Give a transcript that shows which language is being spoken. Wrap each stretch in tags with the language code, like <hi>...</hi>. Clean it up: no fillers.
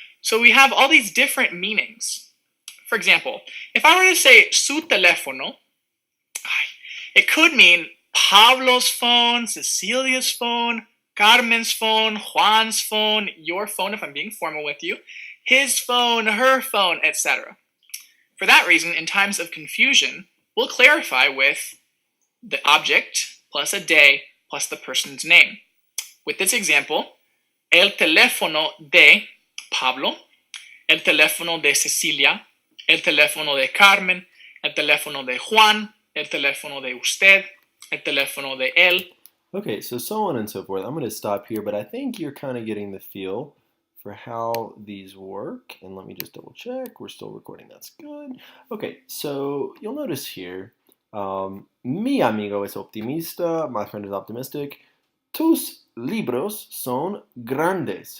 <en>So we have all these different meanings. For example, if I were to say su teléfono, it could mean Pablo's phone, Cecilia's phone, Carmen's phone, Juan's phone, your phone if I'm being formal with you, his phone, her phone, etc. For that reason, in times of confusion, we'll clarify with the object plus a de plus the person's name. With this example,</en> <es>el teléfono de Pablo, el teléfono de Cecilia, el teléfono de Carmen, el teléfono de Juan, el teléfono de usted, el teléfono de él.</es> <en>Okay, so on and so forth. I'm going to stop here, but I think you're kind of getting the feel for how these work. And let me just double check. We're still recording. That's good. Okay, so you'll notice here,</en> <es>mi amigo es optimista.</es> <en>My friend is optimistic.</en> <es>Tus libros son grandes.</es>